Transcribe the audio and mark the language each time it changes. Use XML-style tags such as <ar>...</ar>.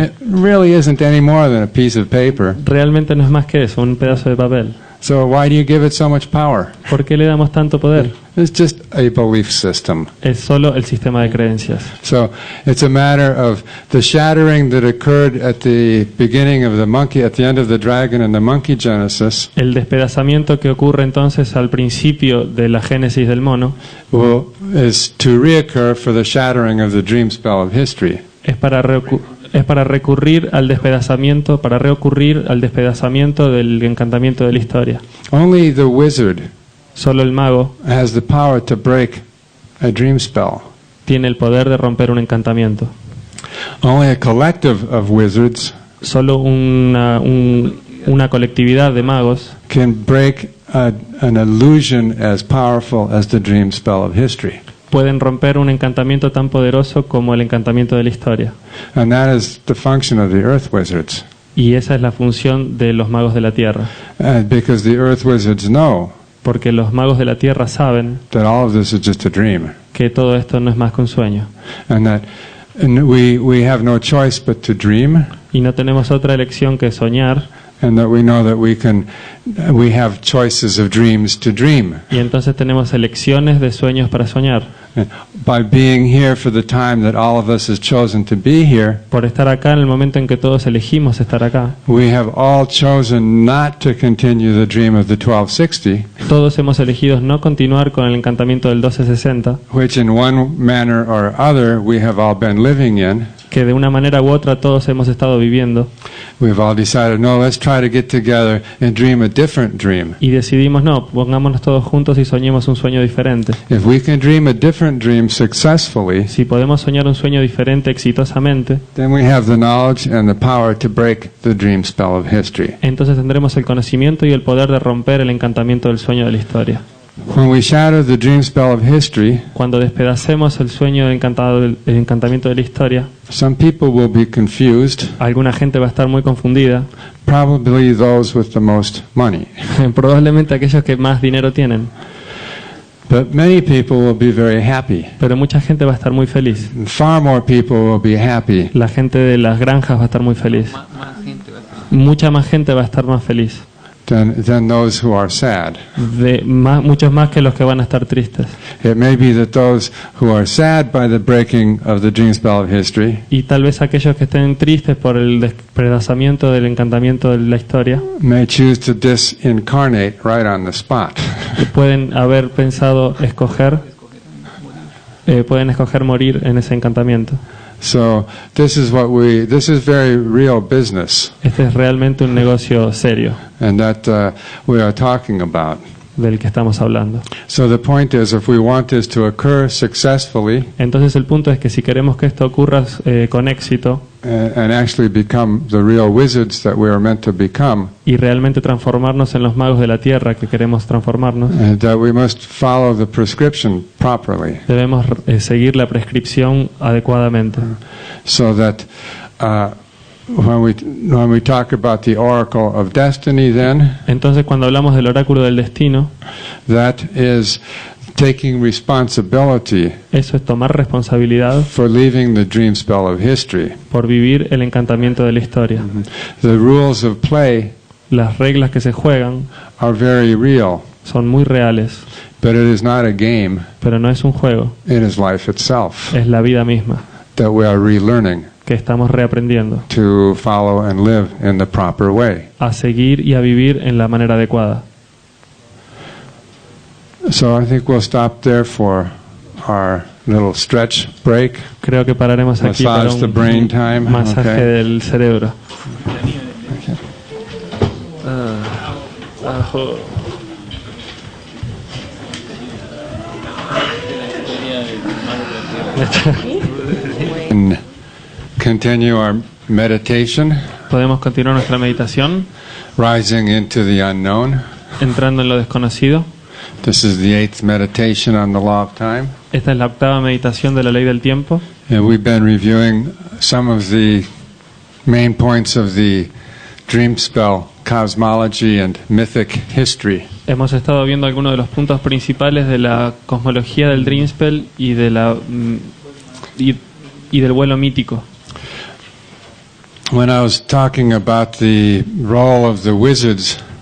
<en>It really isn't any more than a piece of paper.</en> <es>Realmente no es más que eso, un pedazo de papel.</es> <en>So why do you give it so much power?</en> <es>¿Por qué le damos tanto poder?</es> <en>It's just a belief system.</en> <es>Es solo el sistema de creencias.</es> <en>So it's a matter of the shattering that occurred at the beginning of the monkey, at the end of the dragon and the monkey genesis,</en> <es>El despedazamiento que ocurre entonces al principio de la génesis del mono</es> <en>is to reoccur for the shattering of the dream spell of history.</en> <es>es para recurrir al despedazamiento, para reocurrir al despedazamiento del encantamiento de la historia.</es> <en>Only the wizard</en> <es>Solo el mago</es> <en>has the power to break a dream spell.</en> <es>tiene el poder de romper un encantamiento.</es> <en>Only a collective of wizards</en> <es>Solo una colectividad de magos</es> <en>can break an illusion as powerful as the dream spell of history.</en> <es>pueden romper un encantamiento tan poderoso como el encantamiento de la historia.</es> <en>And that is the function of the earth wizards.</en> <es>Y esa es la función de los magos de la tierra.</es> <en>Because the earth wizards know</en> <es>Porque los magos de la tierra saben</es> <en>that all of this is just a dream.</en> <es>que todo esto no es más que un sueño.</es> <en>And we have no choice but to dream.</en> <es>Y no tenemos otra elección que soñar.</es> <en>And that we know that we can we have choices of dreams to dream.</en> <es>Y entonces tenemos elecciones de sueños para soñar.</es> <en>By being here for the time that all of us has chosen to be here,</en> <es>Por estar acá en el momento en que todos elegimos estar acá,</es> <en>we have all chosen not to continue the dream of the 1260,</en> <es>todos hemos elegido no continuar con el encantamiento del 1260,</es> <en>which in one manner or other we have all been living in.</en> <es>que de una manera u otra todos hemos estado viviendo,</es> <en>We've all decided, no, let's try to get together and dream a different dream.</en> <es>y decidimos no, pongámonos todos juntos y soñemos un sueño diferente.</es> <en>If we can dream a different dream successfully,</en> <es>Si podemos soñar un sueño diferente exitosamente,</es> <en>then we have the knowledge and the power to break the dream spell of history.</en> <es>entonces tendremos el conocimiento y el poder de romper el encantamiento del sueño de la historia.</es> <en>When we shatter the dream spell of history,</en> <es>Cuando despedacemos el sueño del el encantamiento de la historia,</es> <en>some people will be confused,</en> <es>alguna gente va a estar muy confundida,</es> <en>probably those with the most money.</en> <es>probablemente aquellos que más dinero tienen,</es> <en>But many people will be very happy.</en> <es>pero mucha gente va a estar muy feliz.</es> <en>And far more people will be happy.</en> <es>La gente de las granjas va a estar muy feliz. Mucha más gente va a estar más feliz.</es> <en>Than those who are sad.</en> <es>Muchos más que los que van a estar tristes.</es> <en>It may be that those who are sad by the breaking of the dream spell of history</en> <es>Y tal vez aquellos que estén tristes por el despedazamiento del encantamiento de la historia</es> <en>may choose to disincarnate right on the spot.</en> <es>pueden haber pensado pueden escoger morir en ese encantamiento.</es> <en>So this is very real business,</en> <es>Este es realmente un negocio serio</es> <en>and that we are talking about.</en> <es>del que estamos hablando.</es> <en>So the point is, if we want this to occur successfully</en> <es>Entonces el punto es que si queremos que esto ocurra con éxito</es> <en>and actually become the real wizards that we are meant to become,</en> <es>y realmente transformarnos en los magos de la tierra que queremos transformarnos,</es> <en>that we must follow the prescription properly,</en> <es>debemos seguir la prescripción adecuadamente.</es> <en>so that when we talk about the oracle of destiny, then</en> <es>Entonces cuando hablamos del oráculo del destino,</es> <en>that is taking responsibility</en> <es>eso es tomar responsabilidad</es> <en>for leaving the dream spell of history.</en> <es>por vivir el encantamiento de la historia.</es> <en>The rules of play</en> <es>Las reglas que se juegan</es> <en>are very real,</en> <es>son muy reales,</es> <en>but it is not a game.</en> <es>pero no es un juego,</es> <en>It is life itself</en> <es>es la vida misma</es> <en>that we are relearning</en> <es>que estamos reaprendiendo</es> <en>to follow and live in the proper way.</en> <es>a seguir y a vivir en la manera adecuada.</es> <en>So I think we'll stop there for our little stretch break.</en> <es>Creo que pararemos aquí para</es> <en>Massage the brain</en> <es>un</es> <en>time,</en> <es>masaje</es> <en>okay.</en> <es>del cerebro.</es> <en>And continue our meditation,</en> <es>Podemos continuar nuestra meditación</es> <en>rising into the unknown.</en> <es>entrando en lo desconocido.</es> <en>This is the 8th meditation on the law of time.</en> <es>Esta es la octava meditación de la ley del tiempo.</es> <en>And we've been reviewing some of the main points of the dream spell cosmology and mythic history.</en> <es>Hemos estado viendo algunos de los puntos principales de la cosmología del Dreamspell y de y del vuelo mítico.</es> <en>When I was talking about the role of the wizards,</en>